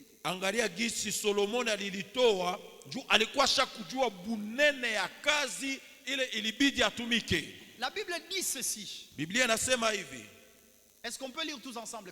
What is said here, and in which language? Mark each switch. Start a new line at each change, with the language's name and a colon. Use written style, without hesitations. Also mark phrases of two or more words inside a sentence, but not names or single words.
Swahili: Angalia gisi Solomoni alilitoa juu alikuwa shakujua bunene ya kazi ile ilibidi atumike.
French: La Bible dit ceci.
Swahili: Biblia inasema hivi.
French: Est-ce qu'on peut lire tous ensemble?